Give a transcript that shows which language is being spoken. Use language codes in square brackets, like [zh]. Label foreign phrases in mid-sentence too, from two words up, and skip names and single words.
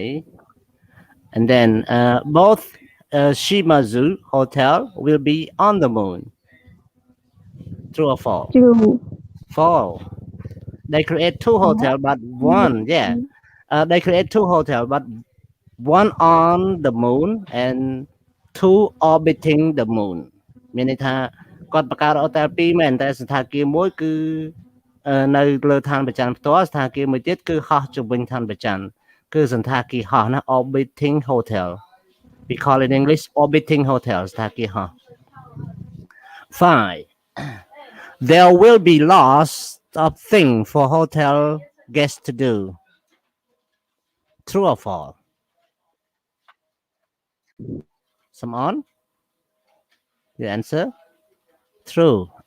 [en] And then both Shimazu Hotel will be on the moon. True or false? True. False. They create 2 hotels, but one, they create 2 hotels, but one on the moon and 2 orbiting the moon. [km] មានន័យថាគាត់បង្កើតហូតែល 2 មែនតែសណ្ឋាគារមួយគឺនៅលើឋានព្រះច័ន្ទផ្ទាល់សណ្ឋាគារមួយទៀតគឺហោះជុំវិញឋានព្រះច័ន្ទគឺសណ្ឋាគារហោះណា [en] orbiting hotel. We call it in English orbiting hotel. [km] សណ្ឋាគារហោះ 5. [en] There will be lots of things for hotel guests to do. True or false? Someone? You answer? True.